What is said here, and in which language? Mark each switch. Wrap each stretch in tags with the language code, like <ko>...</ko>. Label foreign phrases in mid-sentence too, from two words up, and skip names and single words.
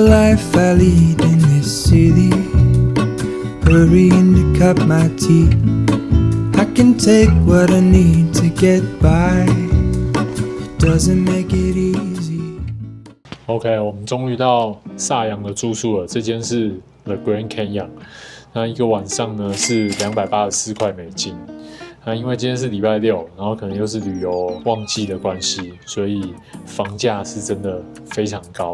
<en>life I lead in this city, hurrying to cut my teeth. I can take what I need to get by, it doesn't make it easy.</en> <zh>OK， 我們終於到薩陽的住宿了，這間是 The Grand Canyon。那一個晚上呢是284塊美金。那因為今天是禮拜六，然後可能又是旅遊旺季的關係，所以房價是真的非常高。</zh>